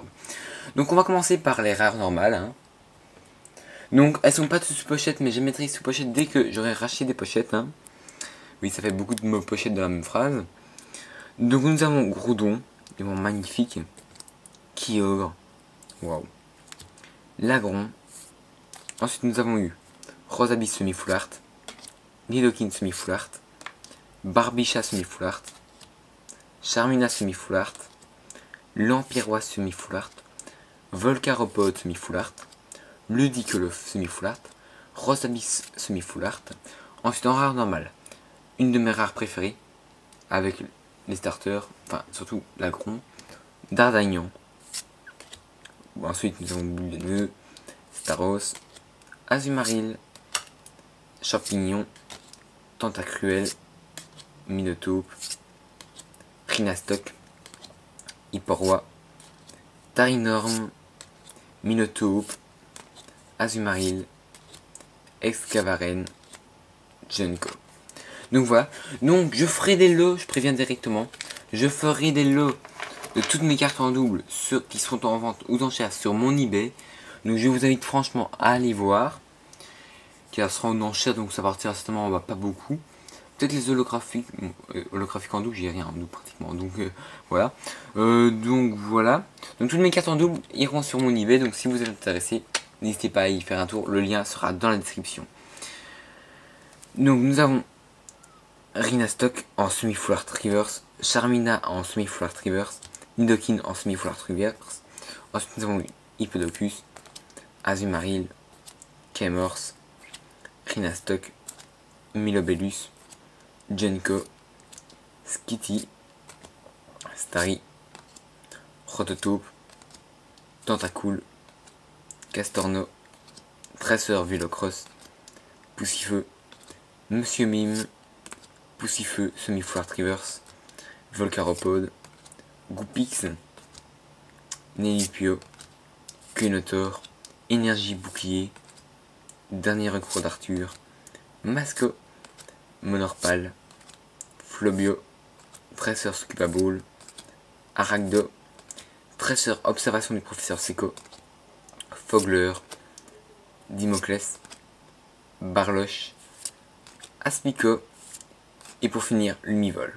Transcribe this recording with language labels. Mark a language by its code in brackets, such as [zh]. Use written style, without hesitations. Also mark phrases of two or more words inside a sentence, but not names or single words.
[fr] Donc on va commencer par les rares normales, hein. Donc elles sont pas toutes sous pochette, mais je mettrai sous pochette dès que j'aurai racheté des pochettes, hein. Oui, ça fait beaucoup de mots pochettes dans la même phrase. Donc nous avons Groudon, vraiment magnifique. Kyogre, waouh. Lagron. Ensuite nous avons eu Rosabi [en] semi-full art, [fr] Nidoking [en] semi-full art, [fr] Barbicha [en] semi-full art, [fr] Charmina [en] semi-full art, [fr] Lampirois [en] semi-full art, [fr] Volcaropode [en] semi-full art, [fr] Ludicolof [en] semi-full art, [fr] Rosabis [en] semi-full art. [fr] Ensuite en rare normal, une de mes rares préférées, avec les starters, enfin surtout Lagron, Dardagnan. Ensuite nous avons Bulleneux, Staros, Azumarill, Champignon, Tentacruel, Minotaure, Rhinastock, Hipporoi, Tarinorm, Minotaure, Azumarill, Excavaren, Junko. Donc voilà, donc je ferai des lots, je préviens directement, je ferai des lots de toutes mes cartes en double qui seront en vente aux enchères sur mon eBay. Donc je vous invite franchement à aller voir, car sera en enchères, donc ça partira certainement pas beaucoup. Peut-être les holographiques, holographiques en double, j'ai rien en double pratiquement, donc voilà. Donc voilà, donc toutes mes cartes en double iront sur mon eBay, donc si vous êtes intéressé, n'hésitez pas à y faire un tour, le lien sera dans la description. Donc nous avons Rhinastock en [en] semi-full art reverse, [fr] Charmina en [en] semi-full art reverse, [fr] Nidoking en [en] semi-full art reverse. [fr] Ensuite nous avons Hippodocus, Azumarill, Kemors, Rhinastock, Milobellus, Junko, Skitty, Starry, Rototaupe, Tentacool, Castorno, Dresseur Vélocross, Poussifeu, Monsieur Mime, Poussifeu [en] semi-full art reverse, [fr] Volcaropode, Goupix, Nélipio, Quenotor, Énergie Bouclier, Dernier recours d'Arthur, Masco, Monorpal, Flobio, Dresseur Scupaball, Arachdo, Dresseur Observation du Professeur Seco, Fogler, Dimoclès, Barloche, Aspico, et pour finir, Lumivol.